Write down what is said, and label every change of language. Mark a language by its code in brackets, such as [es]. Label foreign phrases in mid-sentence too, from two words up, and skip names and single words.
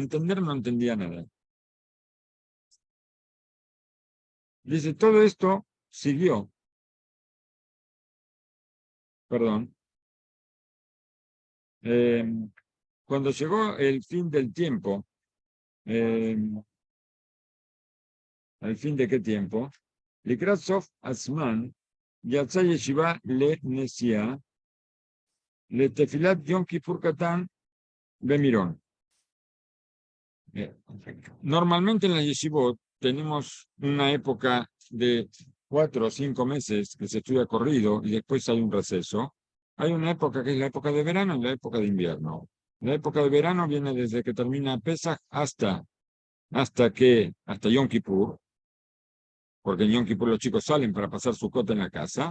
[es] Entender no entendía nada. Dice, todo esto siguió, perdón, cuando llegó el fin del tiempo, eh, ¿al fin de qué tiempo? [he] לקראת סוף הזמן, יצאה ישיבה לנסיעה, לתפילת יום כיפור קטן במירון. [es] Normalmente en la yeshivot tenemos una época de 4 o 5 meses que se estudia corrido y después hay un receso. Hay una época que es la época de verano y la época de invierno. La época de verano viene desde que termina Pesach hasta Yom Kippur, porque en Yom Kippur los chicos salen para pasar Sukkot en la casa.